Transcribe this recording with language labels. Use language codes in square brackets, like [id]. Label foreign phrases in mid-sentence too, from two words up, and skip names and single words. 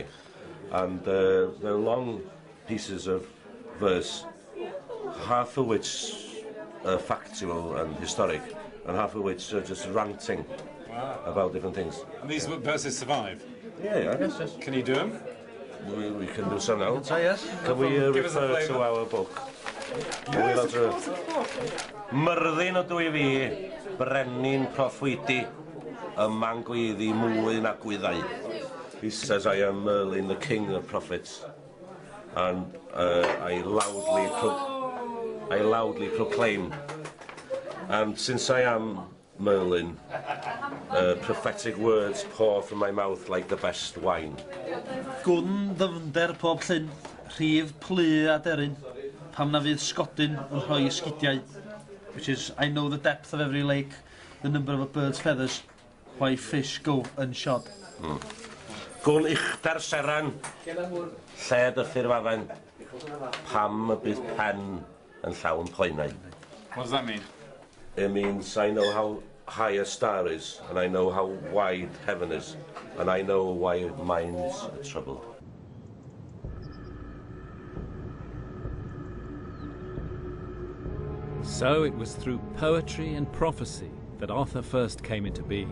[en] And they're long pieces of verse, half of which are factual and historic, and half of which are just ranting about different things. And these verses survive? Yeah. Yes. Can you do them? We can do some now. Yes. Can we refer to our book? Yes, [cy] Myrddin o dwy fi, brenin proffwydi, yma'n gweiddi mwy na gwyddau. [en] He says, I am Merlin, the king of prophets, and I loudly proclaim. And since I am Merlin, prophetic words pour from my mouth like the best wine. [cy] Gwn ddyfnder pob llyn, rhif plu a deryn, pam na fydd sgodyn yn rhoi sgidiau, [en] which is, I know the depth of every lake, the number of a bird's feathers, why fish go unshod. [cy] Gwn uchder seran, lled y ffurfadden, pam y bydd pen yn llawn poenau. [en] What does that mean? It means I know how high a star is, and I know how wide heaven is, and I know why minds are troubled. So it was through poetry and prophecy that Arthur first came into being.